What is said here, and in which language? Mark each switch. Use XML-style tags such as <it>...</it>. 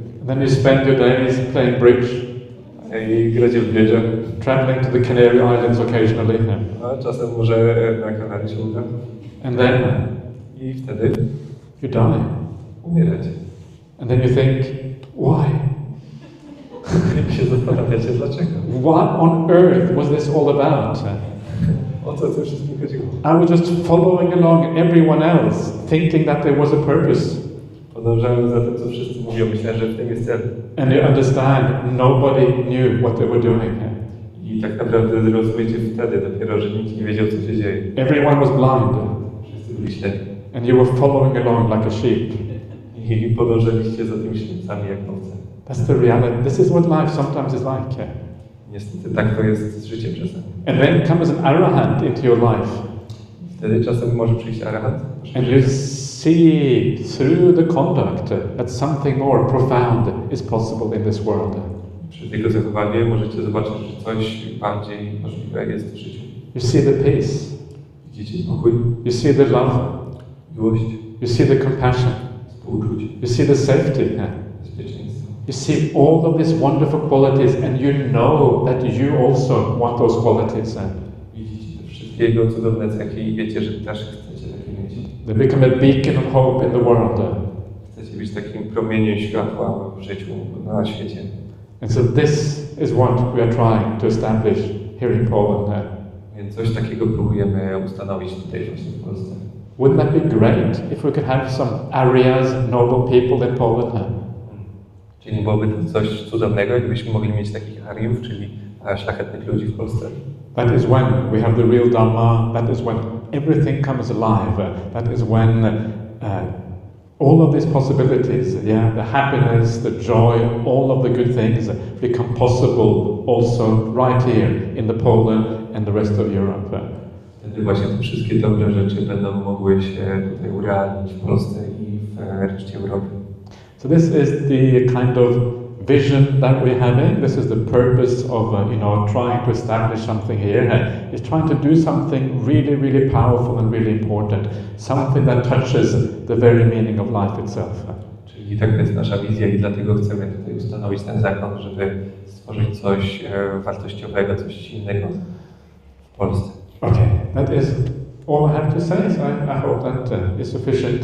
<en>And then you spend your days playing bridge.</en> <pl>I gracie w bridge.</pl> <en>Traveling to the Canary Islands occasionally.</en> <pl>A czasem może na Kanary się uda.</pl> <en>And then</en> <pl>I wtedy</pl> <en>you die.</en> <pl>Umieracie.</pl> <en>And then you think, why?</en> <pl>I się zastanawiacie dlaczego.</pl> <en>What on earth was this all about?</en> <pl>O co tym wszystkim chodziło?</pl> <en>I was just following along everyone else, thinking that there was a purpose.</en> <pl>Podążałem za tym, co wszyscy mówią. Myślałem, że w tym jest cel.</pl> <en>And you understand, nobody knew what they were doing.</en> <pl>I tak naprawdę zrozumiecie wtedy dopiero, że nikt nie wiedział, co się dzieje.</pl> <en>Everyone was blind.</en> <pl>Wszyscy byli ślepi.</pl> <en>And you were following along like a sheep.</en> <pl>I podążaliście za tymi ślepcami jak owce.</pl> <en>That's the reality. This is what life sometimes is like.</en> <pl>Niestety tak to jest z życiem czasem.</pl> <en>And then comes an arahant into your life.</en> <pl>Wtedy czasem może przyjść arahant.</pl> <en>And you see through the conduct that something more profound is possible in this world.</en> <pl>Przez jego zachowanie możecie zobaczyć, że coś bardziej możliwe jest w życiu.</pl> <en>You see the peace.</en> <pl>Widzicie pokój,</pl> <en>You see the love.</en> <pl>miłość,</pl> <en>You see the compassion.</en> <pl>współczucie,</pl> <en>You see the safety.</en> <pl>bezpieczeństwo.</pl> <en>You see all of these wonderful qualities and you know that you also want those qualities.</en> <pl>Widzicie te wszystkie jego cudowne cechy i wiecie, że też chcecie takie mieć.</pl> <en>They become a beacon of hope in the world.</en> <pl>Chcecie być takim promieniem światła w życiu, na świecie.</pl> <en>And so this is what we are trying to establish here in Poland.</en> <pl>Więc coś takiego próbujemy ustanowić tutaj właśnie w Polsce.</pl> <en>Wouldn't that be great if we could have some areas, noble people in Poland?</en> <pl>Czyli nie byłoby to coś cudownego, gdybyśmy mogli mieć takich ariów, czyli szlachetnych ludzi w Polsce.</pl> <en>That is when we have the real Dhamma, that is when everything comes alive, that is when all of these possibilities, the happiness, the joy, all of the good things become possible also right here in the Poland and the rest of Europe.</en> <pl>Wtedy właśnie te wszystkie dobre rzeczy będą mogły się tutaj urealnić w Polsce i w reszcie Europy.</pl> <en>So this is the kind of vision that we're having. This is the purpose of trying to establish something here. Is trying to do something really, really powerful and really important, something that touches the very meaning of life itself.</en> <pl>Czyli taka jest nasza wizja i dlatego chcemy tutaj ustanowić ten zakon, żeby stworzyć coś wartościowego, coś silnego w Polsce.</pl> <en>Okay, that is all I have to say. So I hope that is sufficient.</en>